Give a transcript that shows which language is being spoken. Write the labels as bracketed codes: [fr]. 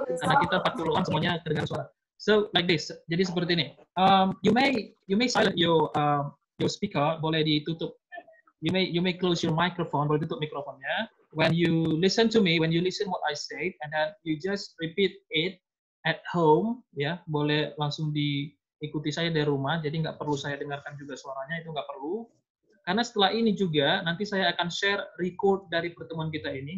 [id] Karena kita 40-an semuanya kedengaran suara. [en] So like this. [id] Jadi seperti ini. [en] You may silent your speaker. [id] Boleh ditutup. [en] You may close your microphone. [id] Boleh tutup mikrofonnya. [en] When you listen to me, when you listen what I said, and then you just repeat it at home, ya, [id] boleh langsung diikuti saya dari rumah. Jadi nggak perlu saya dengarkan juga suaranya, itu nggak perlu. Karena setelah ini juga nanti saya akan share record dari pertemuan kita ini.